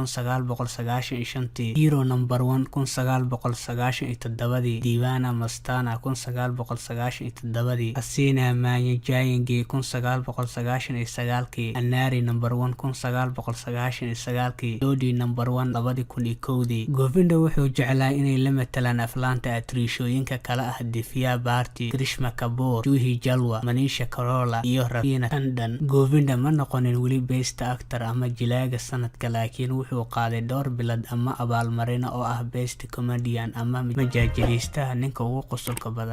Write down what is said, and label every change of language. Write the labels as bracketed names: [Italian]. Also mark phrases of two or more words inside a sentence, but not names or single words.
[Somali] 1995, Hero Number 1 1997, Diwana Mastana 1997, Hasina Manya Jayenge 1999, Anari Number 1 1999, Dodi Number 1 2001. Govinda wuxuu jeclaa inay la matalaan aflaanta atriishooyinka kala ah Divya Bharti, Grishma Kapoor, Juhi Jalwa, Manisha Koirala iyo Raveena Tandon. Govinda ma noqonin weli [English] Best Actor [Somali] ama jilaaga sanadka, laakiin wuxuu qaaday dhowr bilad ama abaalmarino oo ah [English] Best Comedian [Somali] ama majaajilistaha ninka ugu qosolka badan.